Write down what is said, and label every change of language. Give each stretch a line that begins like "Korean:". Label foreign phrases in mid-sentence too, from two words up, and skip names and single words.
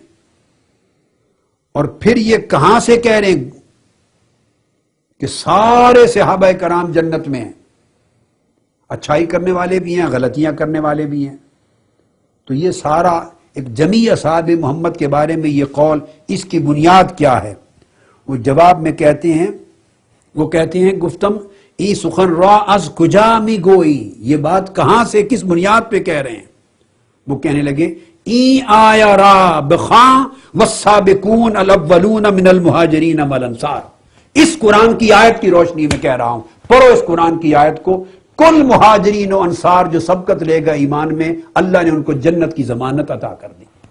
Urdu: اور پھر یہ کہاں سے کہہ رہے ہیں کہ سارے صحابہ کرام جنت میں ہیں، اچھائی کرنے والے بھی ہیں، غلطیاں کرنے والے بھی ہیں؟ تو یہ سارا ایک جمیع اصحاب محمد کے بارے میں یہ قول، اس کی بنیاد کیا ہے؟ وہ جواب میں کہتے ہیں، وہ کہتے ہیں
Persian: گفتم ای سخن را از کجا می گوئی،
Urdu: یہ بات کہاں سے کس بنیاد پہ کہہ رہے ہیں؟ وہ کہنے لگے
Persian: ای آیا را بخاں
Arabic: والسابقون الاولون من المہاجرین والانصار،
Urdu: اس قرآن کی آیت کی روشنی میں کہہ رہا ہوں، پڑھو اس قرآن کی آیت کو، کل مہاجرین و انصار جو سبقت لے گا ایمان میں، اللہ نے ان کو جنت کی ضمانت عطا کر دی۔